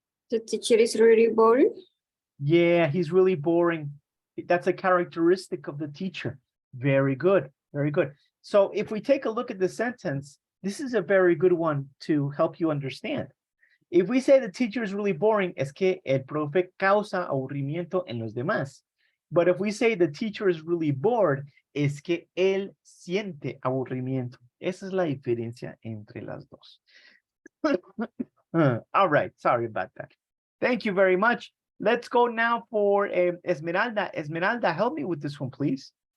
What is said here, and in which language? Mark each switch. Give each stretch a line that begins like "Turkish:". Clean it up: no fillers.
English: The teacher is really boring. Yeah, he's really boring. That's a characteristic of the teacher. Very good. Very good. So if we take a look at the sentence, this is a very good one to help you understand. If we say the teacher is really boring,
Spanish: es que el profe causa aburrimiento en los demás.
English: But if we say the teacher is really bored,
Spanish: es que él siente aburrimiento. Esa es la diferencia entre las dos.
English: All right, sorry about that. Thank you very much. Let's go now for Esmeralda. Esmeralda, help me with this one, please.